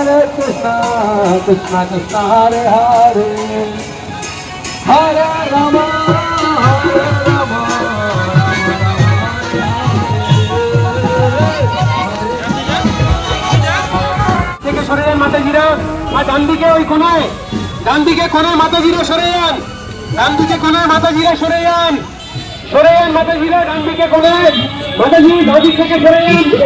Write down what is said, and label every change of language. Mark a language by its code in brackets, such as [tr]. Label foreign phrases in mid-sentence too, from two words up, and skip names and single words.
[bn] Krishna Krishna Krishna Hare Hare Hare Rama Hare Rama থেকে সরে যান মাতাজিরা আর ডান দিকে ওই কোনায় ডান দিকে কোনায় মাতাজিরা সরে যান ডান দিকে কোনায় মাতাজিরা সরে যান মাতাজিরা ডান দিকে কোনায় মাতাজি ডান দিক থেকে সরে যান